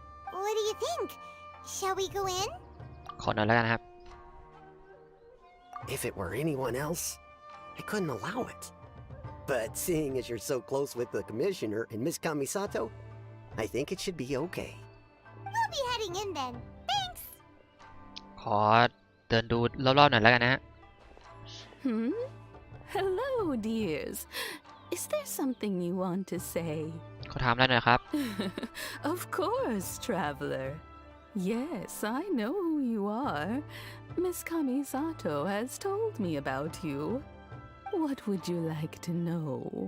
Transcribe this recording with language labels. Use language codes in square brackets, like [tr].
[en] What do you think? Shall we go in? [th] ขอหน่อยแล้วกันครับ [en] If it were anyone else, I couldn't allow it. But seeing as you're so close with the commissioner and Miss Kamisato, I think it should be okay. We'll be heading in then. Thanks! [th] ขอเดินดูรอบๆหน่อยแล้วกันนะฮะ [en] Hello, dears. Is there something you want to say? [th] ขอถามได้หน่อยครับ [en] Of course, traveler. Yes, I know who you are. Miss Kamisato has told me about you. What would you like to know?